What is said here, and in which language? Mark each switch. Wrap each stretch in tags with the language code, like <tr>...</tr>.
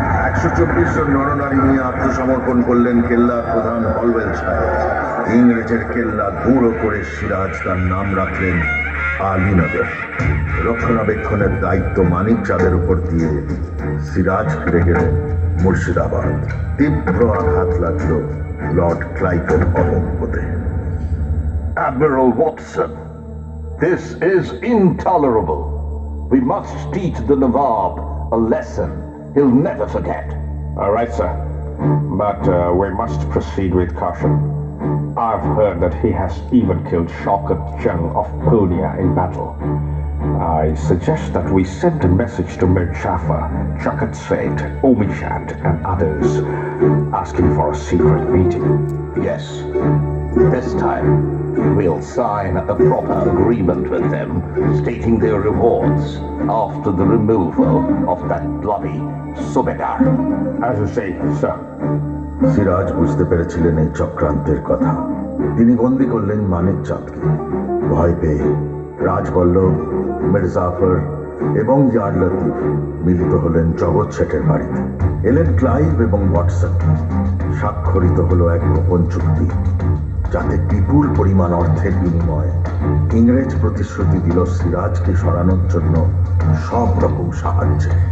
<bn>124 জন নরনারী নিয়ে আত্মসমর্পণ করলেন কেল্লার প্রধান হলওয়েল সাহেব। ইংরেজের কেল্লা গুঁড়ো করে সিরাজ তার নাম রাখলেন আলীনগর। রক্ষণাবেক্ষণের দায়িত্ব মানিক চাঁদের উপর দিয়ে সিরাজ ফিরে গেলেন মুর্শিদাবাদ। তীব্র আঘাত লাগলো Lord ক্লাইভের অহংবোধে।</bn> <en>Admiral Watson, this is intolerable. We must teach the Nawab a lesson he'll never forget. All right, sir. But we must proceed with caution. I've heard that he has even killed Shaukat Jung of Purnia in battle. I suggest that we send a message to Mir Jafar, Chakat Seth, Omichand, and others, asking for a secret meeting. Yes, this time we'll sign a proper agreement with them, stating their rewards after the removal of that bloody Subedar. As you say, sir.</en> <bn>Siraj বুঝতে পেরেছিলেন এই চক্রান্তের কথা। তিনি বন্দী করলেন মানিক চাঁদকে। ভয় পেয়ে রাজবল্লভ, মির্জাফর এবং ইয়ার লতিফ মিলিত হলেন জগৎ শেঠের বাড়িতে। এলেন ক্লাইভ এবং ওয়াটসন। স্বাক্ষরিত হলো এক গোপন চুক্তি, যাতে বিপুল পরিমাণ অর্থের বিনিময়ে ইংরেজ প্রতিশ্রুতি দিল সিরাজকে সরানোর জন্য সব রকম সাহায্য।</bn>